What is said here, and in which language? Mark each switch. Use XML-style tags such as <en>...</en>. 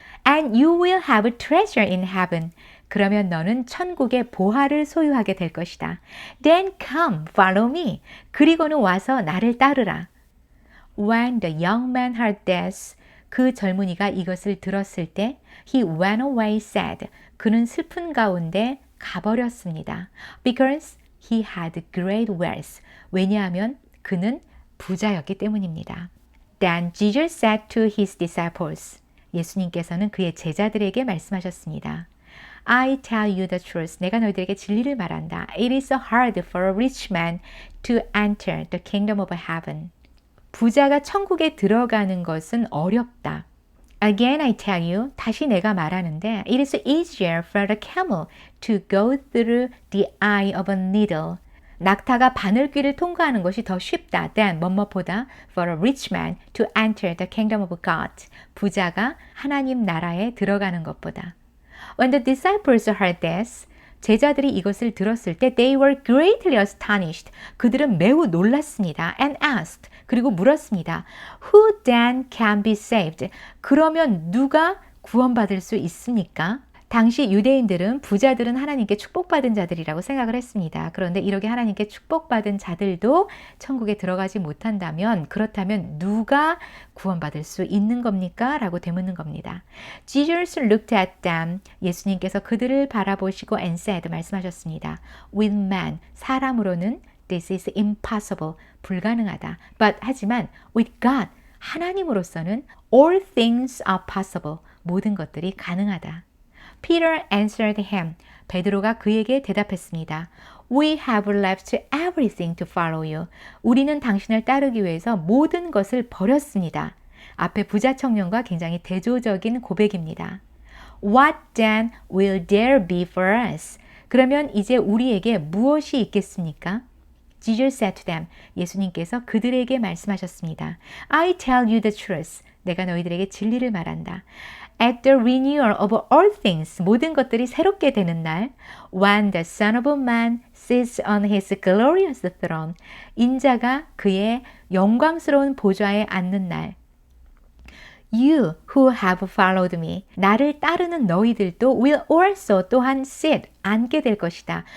<en>And you will have treasure in heaven.</en> <ko>그러면 너는 천국의 보화를 소유하게 될 것이다.</ko> <en>Then come, follow me.</en> <ko>그리고는 와서 나를 따르라.</ko> <en>When the young man heard this,</en> <ko>그 젊은이가 이것을 들었을 때</ko> <en>he went away sad.</en> <ko>그는 슬픈 가운데 가버렸습니다.</ko> <en>Because he had great wealth.</en> <ko>왜냐하면 그는 부자였기 때문입니다.</ko> <en>Then Jesus said to his disciples.</en> <ko>예수님께서는 그의 제자들에게 말씀하셨습니다.</ko> <en>I tell you the truth.</en> <ko>내가 너희들에게 진리를 말한다.</ko> <en>It is hard for a rich man to enter the kingdom of heaven.</en> <ko>부자가 천국에 들어가는 것은 어렵다.</ko> <en>Again I tell you,</en> <ko>다시 내가 말하는데</ko> <en>It is easier for a camel to go through the eye of a needle.</en> <ko>낙타가 바늘귀를 통과하는 것이 더 쉽다.</ko> <en>than</en> <ko>뭐뭐보다</ko> <en>for a rich man to enter the kingdom of God.</en> <ko>부자가 하나님 나라에 들어가는 것보다.</ko> <en>When the disciples heard this,</en> <ko>제자들이 이것을 들었을 때</ko> <en>they were greatly astonished.</en> <ko>그들은 매우 놀랐습니다.</ko> <en>And asked.</en> <ko>그리고 물었습니다.</ko> <en>Who then can be saved?</en> <ko>그러면 누가 구원받을 수 있습니까? 당시 유대인들은 부자들은 하나님께 축복받은 자들이라고 생각을 했습니다. 그런데 이렇게 하나님께 축복받은 자들도 천국에 들어가지 못한다면 그렇다면 누가 구원받을 수 있는 겁니까? 라고 되묻는 겁니다.</ko> <en>Jesus looked at them.</en> <ko>예수님께서 그들을 바라보시고</ko> <en>and said</en> <ko>말씀하셨습니다.</ko> <en>With man,</en> <ko>사람으로는</ko> <en>this is impossible,</en> <ko>불가능하다.</ko> <en>But</en> <ko>하지만</ko> <en>with God,</en> <ko>하나님으로서는</ko> <en>all things are possible,</en> <ko>모든 것들이 가능하다.</ko> <en>Peter answered him.</en> <ko>베드로가 그에게 대답했습니다.</ko> <en>We have left everything to follow you.</en> <ko>우리는 당신을 따르기 위해서 모든 것을 버렸습니다. 앞에 부자 청년과 굉장히 대조적인 고백입니다.</ko> <en>What then will there be for us?</en> <ko>그러면 이제 우리에게 무엇이 있겠습니까?</ko> <en>Jesus said to them.</en> <ko>예수님께서 그들에게 말씀하셨습니다.</ko> <en>I tell you the truth.</en> <ko>내가 너희들에게 진리를 말한다.</ko> <en>At the renewal of all things,</en> <ko>모든 것들이 새롭게 되는 날,</ko> <en>when the Son of Man sits on his glorious throne,</en> <ko>인자가 그의 영광스러운 보좌에 앉는 날,</ko> <en>You who have followed me,</en> <ko>나를 따르는 너희들도</ko> <en>will also</en> <ko>또한</ko> <en>sit,</en> <ko>앉게 될 것이다.</ko>